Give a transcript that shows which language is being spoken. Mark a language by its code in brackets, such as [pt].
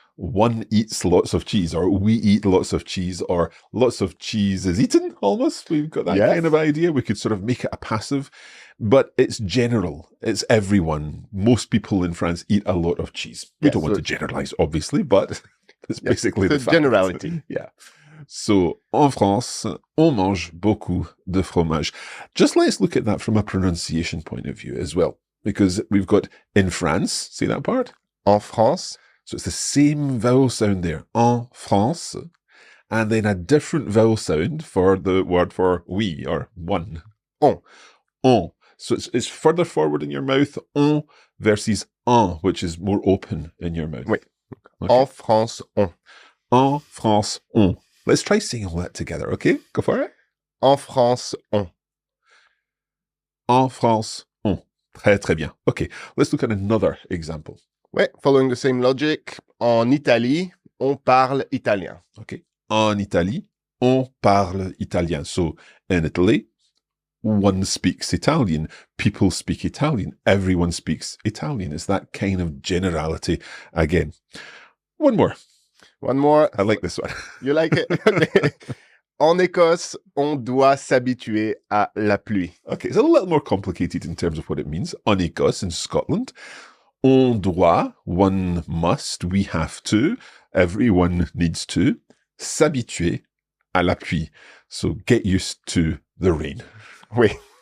[en] one eats lots of cheese, or we eat lots of cheese, or lots of cheese is eaten, almost. We've got that kind of idea. We could sort of make it a passive, but it's general. It's everyone. Most people in France eat a lot of cheese. We don't want to generalize, obviously, but it's basically the fact. Generality. Yeah. [fr] So, en France, on mange beaucoup de fromage. [en] Just let's look at that from a pronunciation point of view as well, because we've got in France, see that part? [fr] En France. [en] So it's the same vowel sound there, en France, and then a different vowel sound for the word for we, or one. [fr] On. On. [en] So it's further forward in your mouth, on, versus en, which is more open in your mouth. [fr] Oui. Okay. En France, on. En France, on. [en] Let's try saying all that together, okay? Go for it. [fr] En France, on. En France, on. Très, très bien. [en] Okay, let's look at another example. [fr] Ouais, [en] following the same logic, [fr] en Italie, on parle italien. [en] Okay. [fr] En Italie, on parle italien. [en] So, in Italy, one speaks Italian. People speak Italian. Everyone speaks Italian. It's that kind of generality again. One more. One more. I like this one. You like it? [fr] En Écosse, on doit s'habituer à la pluie. [en] Okay, it's a little more complicated in terms of what it means. En Écosse, in Scotland, on doit, one must, we have to, everyone needs to, [fr] s'habituer à la pluie. [en] So get used to the rain. [fr] Oui.